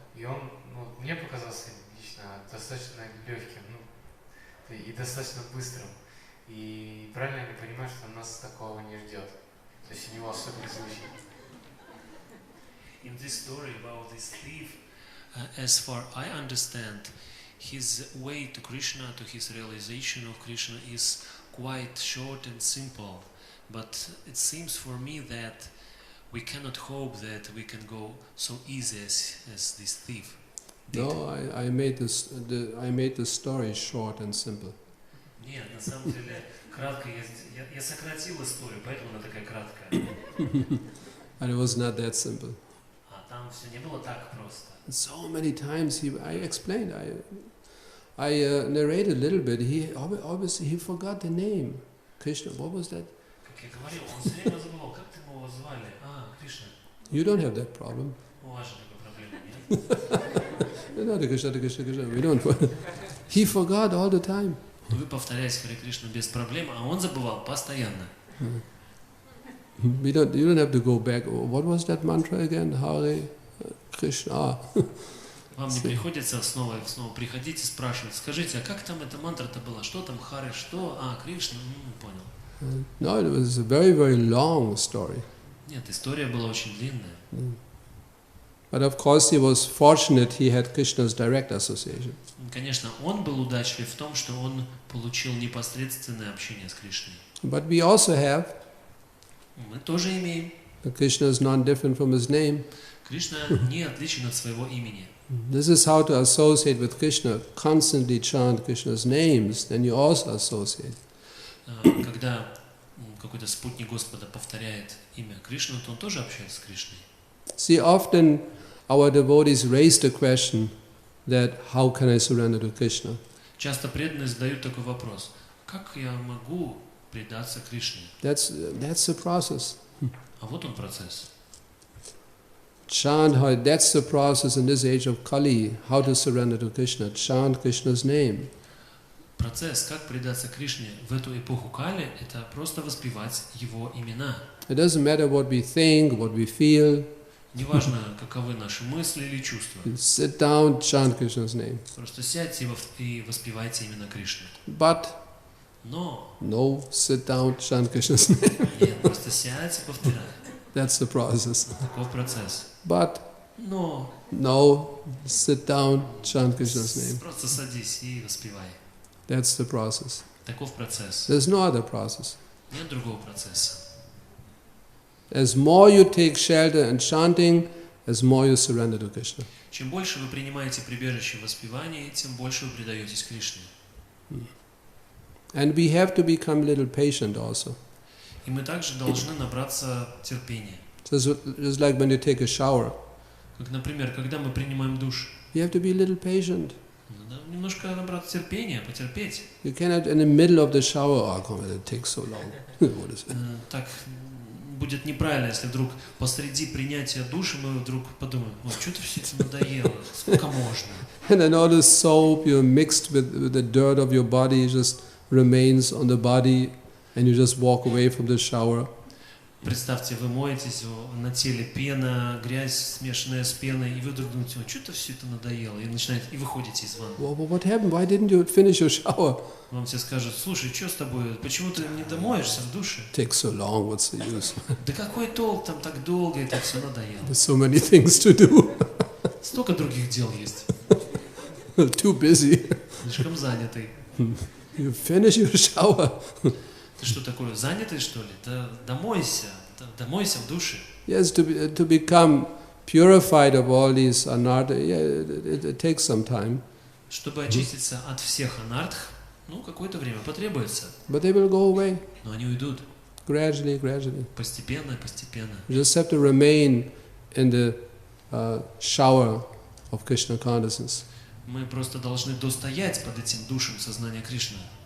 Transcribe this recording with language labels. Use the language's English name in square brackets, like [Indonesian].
[Russian] И он, мне показался лично достаточно легким, и достаточно быстрым. И правильно я понимаю, что нас такого не ждет? То есть у него особенный случай. [English] In this story about this thief, as far I understand, his way to Krishna, to his realization of Krishna is quite short and simple. But it seems for me that we cannot hope that we can go so easy as this thief did. No, I made the story short and simple. [Russian] Нет, на самом деле, кратко, я сократил историю, поэтому она такая краткая. [English] And it was not that simple. [Russian] А там все не было так просто. [English] So many times I explained, I narrated a little bit. Obviously he forgot the name. Krishna, what was that? [Russian] Как я говорил, он все время забывал, как его звали? Кришна. [English] You don't have that problem. [Russian] У вас же такой проблемы нет? [English] Krishna. We don't. He forgot all the time. [Russian] Вы повторяете Харе Кришну без проблем, а он забывал постоянно. [English] You don't have to go back. What was that mantra again? Hare Krishna. [Russian] Вам не приходится снова и снова приходить и спрашивать, скажите, а как там эта мантра-то была? Что там Харе, что? А, Кришна? Понял. [English] No, it was a very, very long story. [Russian] Нет, история была очень длинная. [English] But of course he was fortunate he had Krishna's direct association. [Russian] Конечно, он был удачлив в том, что он получил непосредственное общение с Кришной. [English] But we also have, [Russian] Мы тоже имеем. [English] Krishna is not different from his name. [Russian] Кришна не отличен от своего имени. [English] This is how to associate with Krishna. Constantly chant Krishna's names, then you also associate. [Russian] Когда какой-то спутник Господа повторяет имя Кришны, то он тоже общается с Кришной. [English] See, often our devotees raise the question that how can I surrender to Krishna? [Russian] Часто преданные задают такой вопрос: как я могу предаться Кришне? [English] That's the process. [Russian] А вот он процесс. [English] Chant how that's the process in this age of Kali, how to surrender to Krishna. Chant Krishna's name. [Russian] Процесс, как предаться Кришне в эту эпоху Кали, это просто воспевать его имена. [English] It doesn't matter what we think, what we feel. [Russian] Неважно, каковы наши мысли или чувства. [English] Sit down, chant Krishna's name. [Russian] Просто сядьте и воспевайте именно Кришну. [English] But [Russian] Но [English] no, sit down, chant Krishna's name. [Russian] нет, просто сядьте и повторяйте. [English] That's the process. [Russian] Таков процесс. [English] But [Russian] Но [English] no, sit down, chant Krishna's name. [Russian] просто садись и воспевай. [English] That's the process. [Russian] Таков процесс. [English] There's no other process. [Russian] Нет другого процесса. [English] As more you take shelter in chanting, as more you surrender to Krishna. [Russian] Чем больше вы принимаете прибежище в воспевании, тем больше вы предаетесь Кришне. [English] And we have to become a little patient also. [Russian] И мы также должны набраться терпения. [English] Just like when you take a shower, [Russian] Как, например, когда мы принимаем душ, [English] you have to be a little patient. [Russian] надо немножко набраться терпения, потерпеть. [English] You cannot in the middle of the shower, oh, come on, it takes so long. What is it? [Russian] Так будет неправильно, если вдруг посреди принятия душа мы вдруг подумаем: ой, что-то все это надоело, сколько можно? [English] And then all the soap you mixed with the dirt of your body just remains on the body, and you just walk away from the shower. [Russian] Представьте, вы моетесь, на теле пена, грязь, смешанная с пеной, и вы вдруг думаете: ой, что-то все это надоело, и начинаете, и выходите из ванны. [English] Well, what happened? Why didn't you finish your shower? [Russian] Вам все скажут: слушай, что с тобой, почему ты не домоешься в душе? [English] It takes so long, what's the use? [Russian] Да какой толк, там так долго, это все надоело. [English] There's so many things to do. [Russian] Столько других дел есть. [English] Too busy. [Russian] Слишком занятый. [English] You finish your shower. [Russian] Ты что такое, занятый, что ли? Да домойся в душе. [English] Yes, to become purified of all these anartha, yeah, it takes some time. [Russian] Чтобы очиститься от всех анартх, какое-то время потребуется. [English] But they will go away. [Russian] Но они уйдут. [English] Gradually. [Russian] Постепенно. [English] You just have to remain in the shower of Krishna consciousness. [Russian] Мы просто должны достоять под этим душем сознания Кришны.